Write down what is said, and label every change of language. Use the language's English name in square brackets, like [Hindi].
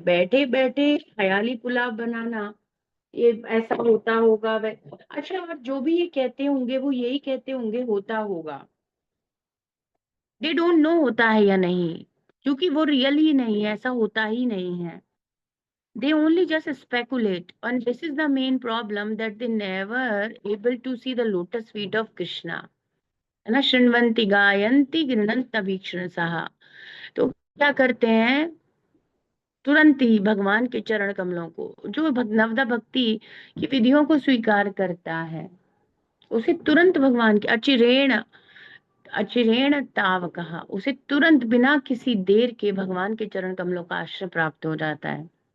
[Hindi] बैठे बैठे ख्याली पुलाव बनाना, ये ऐसा होता होगा वै, अच्छा, और जो भी ये कहते होंगे वो यही कहते होंगे होता होगा। [English] they don't know [Hindi] होता है या नहीं, क्योंकि वो रियल ही नहीं है, ऐसा होता ही नहीं है। [English] They only just speculate, and this is the main problem, that they never able to see the lotus feet of Krishna, [Hindi] है ना। [Sanskrit] शृण्वन्ति गायन्ति गृह्णन्ति भीक्षण सहा। [Hindi] तो क्या करते हैं, तुरंत ही भगवान के चरण कमलों को, जो नवदा भक्ति की विधियों को स्वीकार करता है, उसे तुरंत भगवान के अचिरेण अचिरेण ताव कहा, उसे तुरंत बिना किसी देर के भगवान के चरण कमलों का आश्रय प्राप्त हो जाता है।